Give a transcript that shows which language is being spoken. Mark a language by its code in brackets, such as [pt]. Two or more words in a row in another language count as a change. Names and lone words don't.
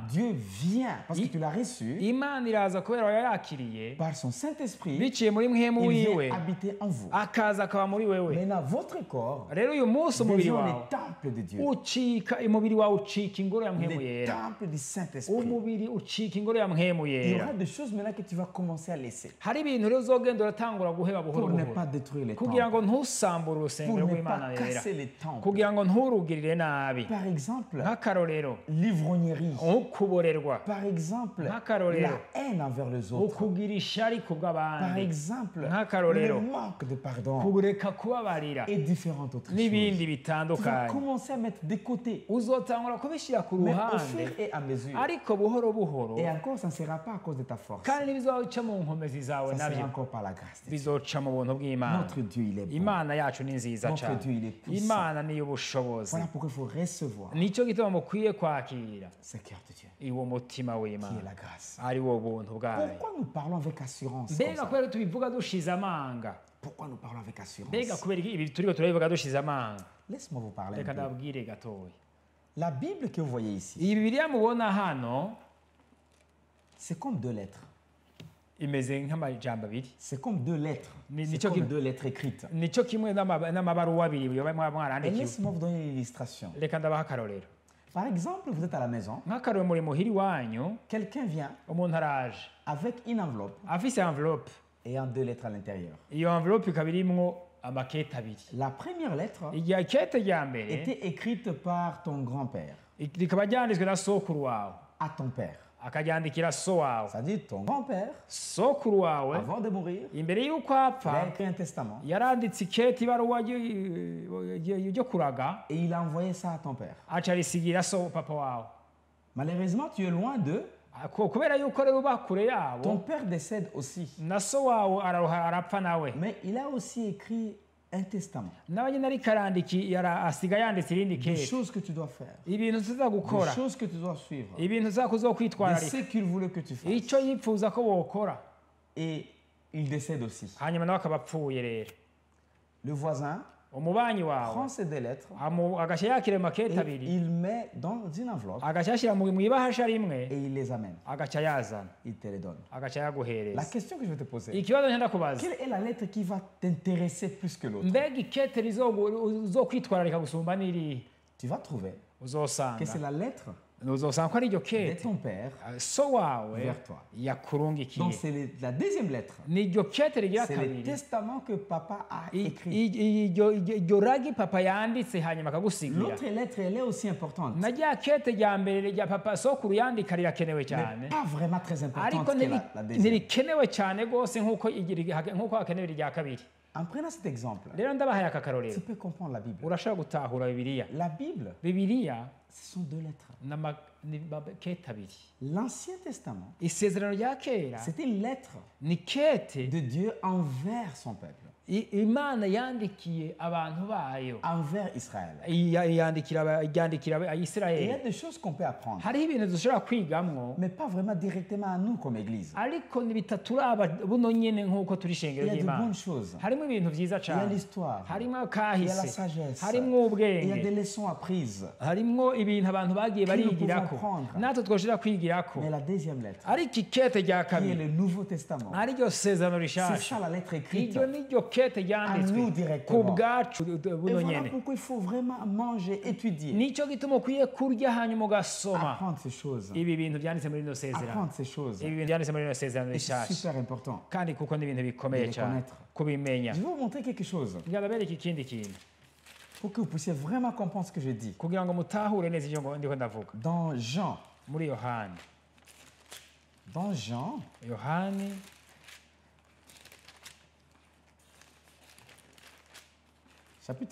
[fr] Dieu vient, parce que tu l'as reçu, [rn] Imana iraza kubera wayakiriye [fr] par son Saint-Esprit, [rn] biciye muri mwemu [fr] il [rn] wiwe, [fr] vient habiter en vous. [rn] akaza akaba muri wewe. [fr] Maintenant, votre corps [rn] rero uyu munsi umubiri [fr] devient [rn] wawe [fr] les temples de Dieu, [rn] umubiri wawe ucika ingoro ya mwemu [fr] les [rn] yera, [fr] temples du Saint-Esprit. [rn] umubiri ucika ingoro ya mwemu [fr] Il y [rn] yera. [fr] aura des choses maintenant que tu vas commencer à laisser [rn] hari ibintu rero uzogenda uratangura guheba buhoro [fr] pour ne [rn] buhoro [fr] pas détruire les [rn] kugira [fr] temples, [rn] ngo ntusambure [fr] pour [rn] urusengero [fr] ne [rn] rw'Imana [fr] pas [rn] yera, [fr] casser les temples. [rn] kugira ngo nturugirire nabi. [fr] Par exemple, [rn] nk'akarorero [fr] l'ivrognerie. [rn] ukuborerwa, [fr] Par exemple, [rn] Nk'akarorero. [fr] la haine envers les autres. [rn] ukugira ishari ku [fr] Par [rn] bw'abandi, [fr] exemple, [rn] Nk'akarorero. [fr] le manque de pardon [rn] kureka kubabarira [fr] et différentes autres [rn] n'ibindi [fr] choses. Tu vas [rn] bitandukanye. [fr] commencer à mettre de côté, [rn] uzotangura kubishyira ku [fr] mais au [rn] ruhande, [fr] fur et à mesure. [rn] ariko buhoro buhoro, [fr] Et encore, ça ne sera pas à cause de ta force. [rn] kandi ntibizoca mu nkomezi zawe [fr] Ça sera [rn] nabyo, [fr] encore par la grâce de Dieu. [rn] bizoca mu buntu bw'Imana. [fr] Notre Dieu, il est bon. [rn] Imana yacu ni nziza [fr] Notre [rn] cyane, [fr] Dieu, il est puissant. [rn] Imana niyo ubushobozi. [fr] Voilà pourquoi il faut recevoir [rn] nicyo gituma mukwiye kwakira [fr] ce cœur de Dieu, [rn] iwo mutima [fr] qui est [rn] w'Imana, [fr] la grâce. [rn] ari wo buntu bwayo. [fr] Pourquoi nous parlons avec assurance comme [rn] mbega [fr] ça? [rn] kubera tubivuga dushize amanga, [fr] Pourquoi nous parlons avec assurance? [rn] mbega kubera ibi turiko turabivuga dushize amanga, [fr] Laisse-moi vous parler [rn] reka [fr] un peu. [rn] ndababwire gatoya. [fr] La Bible que vous voyez ici, [rn] iyi Bibiliya mubona hano [fr] c'est comme deux lettres. [rn] imeze nk'amajambo abiri, [fr] C'est comme deux lettres. Mais C'est [rn] nicyo [fr] comme [rn] kim- [fr] deux lettres écrites. [rn] nicyo kimwe n'amabaruwa abiri yoba [fr] Et [rn] mwarandikiwe. [fr] laisse-moi vous donner une illustration. [rn] reka ndabaha akarorero. [fr] Par exemple, vous êtes à la maison, [rn] nk'akarorero muri muhiri wanyu, [fr] quelqu'un vient [rn] umuntu araje [fr] avec une enveloppe [rn] afise envelope, [fr] ayant deux lettres à l'intérieur. [rn] iyo envelope ikaba irimwo amakete abiri. [fr] La première lettre [rn] irya kete rya mbere [fr] était écrite par ton grand-père [rn] rikaba ryanditswe na sokuru wawe, [fr] à ton père. [rn] akaryandikira so wawe. [fr] C'est-à-dire ton grand-père, [rn] sokuru wawe [fr] avant de mourir, [rn] imbere y'uko [fr] il a [rn] apfa [fr] écrit un testament [rn] yaranditse ikete, ibaruwa ryo kuraga, [fr] et il a envoyé ça à ton père. [rn] aca arisigira so papa wawe. [fr] Malheureusement, tu es loin d'eux. [rn] kubera yuko rero uba kure [fr] Ton [rn] yabo, [fr] père décède aussi. [rn] na so wawe arapfa nawe, [fr] Mais il a aussi écrit un testament. [rn] nawe nyine ariko asiga yanditse irindi [fr] Des [rn] kete, [fr] choses que tu dois faire. [rn] ibintu tuza gukora, [fr] Des choses que tu dois suivre. [rn] ibintu uza [fr] De [rn] kuzokwitwararika, [fr] ce qu'il voulait que tu fasses. [rn] icyo yifuza ko wokora. [fr] Et il décède aussi. [rn] hanyuma nawe akaba apfuye rero. [fr] Le voisin [rn] umubanyi [fr] prend [rn] wawe [fr] ces deux lettres [rn] agashyira yakira amakete [fr] et [rn] abiri, [fr] il met dans une enveloppe [rn] agaca yashyira mu ibahasha rimwe, [fr] et il les amène. [rn] agaca yazana, [fr] Il te les donne. [rn] agaca [fr] La [rn] yaguhereza. [fr] question que je vais te poser, [rn] ikibazo ngenda kubaza, [fr] quelle est la lettre qui va t'intéresser plus que l'autre? [rn] mbega ikete uzokwitwararika gusumba n'irihe? [fr] Tu vas trouver que c'est [rn] uzosanga [fr] la lettre [rn] uzosanga ko ari iryo [fr] de [rn] kete [fr] ton père. [rn] so wawe [fr] Vers toi. [rn] yakurungikiye. [fr] Donc c'est la deuxième lettre. [rn] ni iryo kete rigira [fr] C'est le [rn] kabiri, [fr] testament que papa a écrit. [rn] iryo ragi papa yanditse hanyuma akagusigira. [fr] L'autre lettre, elle est aussi importante. [rn] na rya kete rya mbere rya papa sokuru yandika rirakenewe cyane, [fr] Mais pas vraiment très importante [rn] ariko [fr] que la deuxième. [rn] ntirikenewe cyane rwose nk'uko hakenewe irya kabiri. [fr] En prenant cet exemple, [rn] rero ndabahaye aka [fr] tu [rn] karorero, [fr] peux comprendre la Bible. [rn] urashobora gutahura Bibiliya. [fr] La Bible, [rn] Bibiliya [fr] ce sont deux lettres. [rn] ni kete abiri. [fr] L'Ancien Testament, [rn] isezerano rya kera [fr] c'était une lettre [rn] ni kete [fr] de Dieu envers son peuple. [rn] imana yandikiye abantu bayo [fr] envers Israël. [rn] yandikira [fr] Et il y a [rn] Isirayeli. [fr] des choses qu'on peut apprendre, [rn] hariho ibintu dushobora kwigamwo [fr] mais pas vraiment directement à nous comme Église. [rn] ariko bitaturaba buno nyene nk'uko turi [fr] Il [rn] ishengero [fr] y a de [rn] ry'imana. [fr] bonnes choses. [rn] harimo ibintu vyiza [fr] Il y a [rn] cane, [fr] l'histoire, [rn] harimo [fr] il y a la [rn] kahise, [fr] sagesse, [rn] harimo [fr] il y a des [rn] ubwenge, [fr] leçons apprises. [rn] harimo ibintu abantu bagiye [fr] Que nous [rn] barigirako [fr] pouvons prendre. [rn] natwe twoshobora kwigirako. [fr] Mais la deuxième lettre, [rn] ariko ikete rya [fr] qui est [rn] kabiri [fr] le Nouveau Testament, [rn] ariryo sezerano [fr] c'est [rn] rishasha, [fr] ça la lettre écrite. [rn] iryo niryo kete ryanditswe [fr] nous directement. [rn] ku bwacu [fr] Et [rn] buno [fr] voilà [rn] nyene. [fr] pourquoi il faut vraiment manger, étudier, [rn] nicyo gituma ukwiye kurya hanyuma ugasoma [fr] apprendre ces choses. [rn] ibi bintu byanditse muri rino sezerano, [fr] Apprendre ces choses. [rn] ibi bintu byanditse muri rino sezerano [fr] Et c'est [rn] rishasha, [fr] super important. [rn] kandi kuko ni ibintu bikomeye [fr] De les [rn] cyane [fr] connaître. [rn] kubimenya. [fr] Je vais vous montrer quelque chose [rn] kugira ngo abereke ikindi kintu [fr] pour que vous puissiez vraiment comprendre ce que je dis. [rn] kugira ngo mutahure neza ibyo ndiko ndavuga. [fr] Dans Jean, [rn] muri yohani yohani [fr] chapitre...